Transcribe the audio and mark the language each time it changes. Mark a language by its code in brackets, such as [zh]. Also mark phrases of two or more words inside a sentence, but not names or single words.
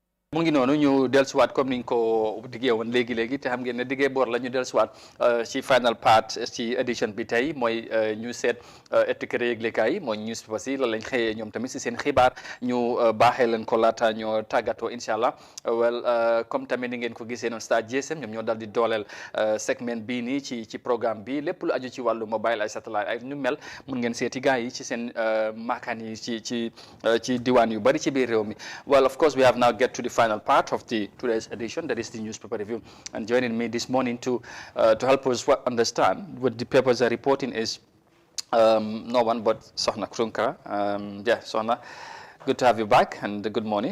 [wo] mu ngi noonu ñu dellusiwaat comme niñ ko diggee woon léegi te xam ngeen ne diggee boor la ñu dellusiwaat ci [en] final part [wo] ci édition bi tey mooy ñu seet étiquette yëglekaay yi mooy newspapers yi la lañ xëyee ñoom tamit si seen xibaar ñu baaxee leen ko laata ñoo tàggatoo [ar] incha allah [wo] comme tamit ni ngeen ko gisee noonu Star GSM ñoom ñoo dal di dooleel segment bii nii ci programme bi lépp lu aju ci wàllu mobile ay satellite ay ñu mel mun ngeen seeti gars yi ci seen maakaan yi ci diwaan yu bari ci biir réew mi. [en] Well, of course, we have now get to the final part of today's edition, that is the newspaper review. And joining me this morning to help us understand what the papers are reporting is no one but Sohna Krunka. Sohna, good to have you back, and good morning.